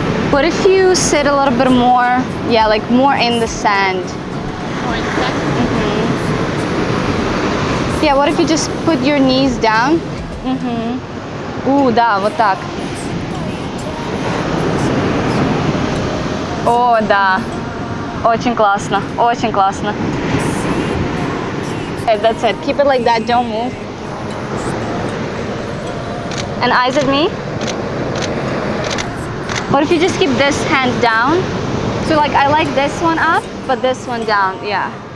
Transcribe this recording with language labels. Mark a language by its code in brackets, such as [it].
[en] What if you sit a little bit more? Yeah, like more in the sand. More in the sand? Mm-hmm. Yeah, what if you just put your knees down? Mm-hmm. [ru] Ooh, да, вот так. О, да. Очень классно, очень классно. [en] Okay, that's it. Keep it like that, don't move. And eyes at me. What if you just keep this hand down So like I like this one up, but this one down. Yeah.